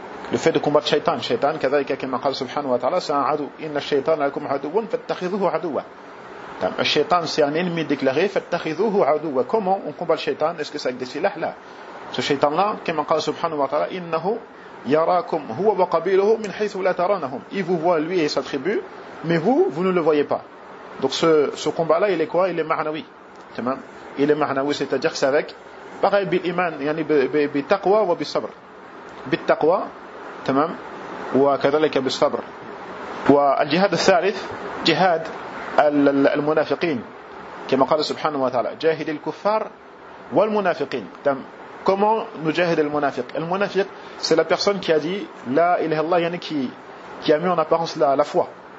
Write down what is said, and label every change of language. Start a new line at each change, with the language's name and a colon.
French: Le fait de combattre
Arabic: Shaitan, Shaitan, كذلك كما قال سبحانه وتعالى سأعدو إن الشيطان لكم عدو فاتخذوه عدوا.
French: Shaitan c'est un ennemi déclaré,
Arabic: فاتخذوه عدوا.
French: Comment on combat le Shaitan? Est-ce que c'est avec des silahs? Là, ce Shaitan là,
Arabic: كما قال سبحانه وتعالى إنه يراكم هو وقبيله من حيث لا ترونهم.
French: Il vous voit lui et sa tribu, mais vous ne le voyez pas. Donc ce combat là, il est quoi? Il est ma'anawi. Il est ma'anawi, c'est-à-dire que c'est avec pareil
Arabic: بالإيمان يعني بالتقوى وبالصبر. بالتقوى تمام وكذلك بالصبر والجهاد الثالث جهاد المنافقين كما قال سبحانه وتعالى جاهد الكفار والمنافقين تمام
French: comment nous
Arabic: jahid المنافق المنافق
French: c'est la personne qui a dit la ilaha illallah yani qui a mis en apparence la foi